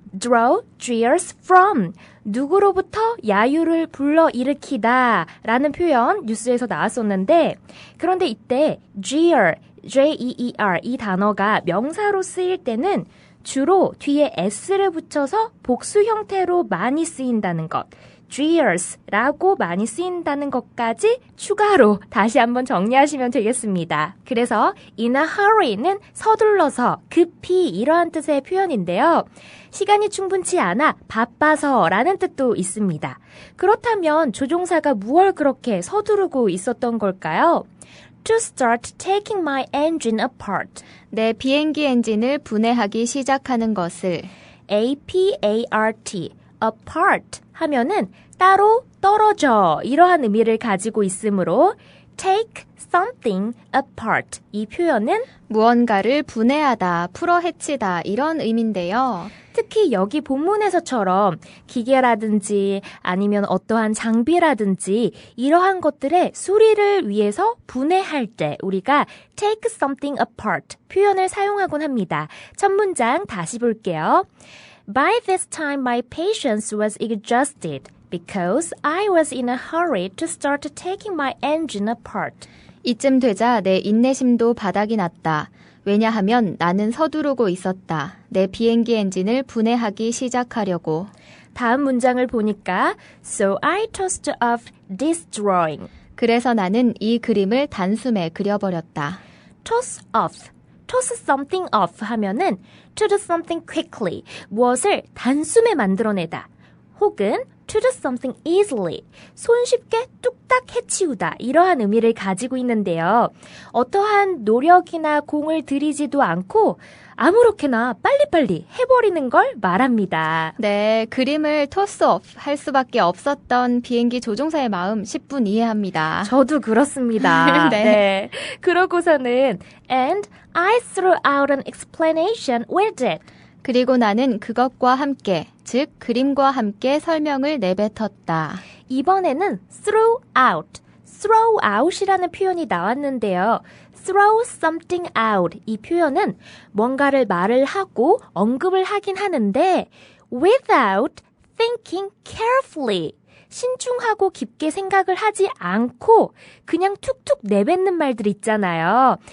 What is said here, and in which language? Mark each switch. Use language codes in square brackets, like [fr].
[ko] draw jeers from 누구로부터 야유를 불러일으키다 라는 표현 뉴스에서 나왔었는데 그런데 이때 jeer, J-E-E-R 이 단어가 명사로 쓰일 때는 주로 뒤에 s를 붙여서 복수 형태로 많이 쓰인다는 것 jeers라고 많이 쓰인다는 것까지 추가로 다시 한번 정리하시면 되겠습니다. 그래서 in a hurry는 서둘러서, 급히 이러한 뜻의 표현인데요. 시간이 충분치 않아 바빠서 라는 뜻도 있습니다. 그렇다면 조종사가 무얼 그렇게 서두르고 있었던 걸까요? [en] To start taking my engine apart. [ko] 내 비행기 엔진을 분해하기 시작하는 것을 A-P-A-R-T, apart 하면은 따로 떨어져 이러한 의미를 가지고 있으므로 take something apart 이 표현은 무언가를 분해하다, 풀어헤치다 이런 의미인데요. 특히 여기 본문에서처럼 기계라든지 아니면 어떠한 장비라든지 이러한 것들의 수리를 위해서 분해할 때 우리가 take something apart 표현을 사용하곤 합니다. 첫 문장 다시 볼게요. [en] By this time my patience was exhausted because I was in a hurry to start taking my engine apart. [ko] 이쯤 되자 내 인내심도 바닥이 났다. 왜냐하면 나는 서두르고 있었다. 내 비행기 엔진을 분해하기 시작하려고. 다음 문장을 보니까 [en] So I tossed off this drawing. [ko] 그래서 나는 이 그림을 단숨에 그려버렸다. [en] toss off, toss something off 하면은 to do something quickly, [ko] 무엇을 단숨에 만들어내다. 혹은 [en] to do something easily, [ko] 손쉽게 뚝딱 해치우다 이러한 의미를 가지고 있는데요. 어떠한 노력이나 공을 들이지도 않고 아무렇게나 빨리빨리 해버리는 걸 말합니다. 네, 그림을 toss off 할 수밖에 없었던 비행기 조종사의 마음 10분 이해합니다. 저도 그렇습니다. 네. 네. 그러고서는 [en] and I threw out an explanation with it. [ko] 그리고 나는 그것과 함께, 즉 그림과 함께 설명을 내뱉었다. 이번에는 throw out, throw out이라는 표현이 나왔는데요. throw something out 이 표현은 뭔가를 말을 하고 언급을 하긴 하는데 [en] without thinking carefully [ko] 신중하고 깊게 생각을 하지 않고 그냥 툭툭 내뱉는 말들 있잖아요.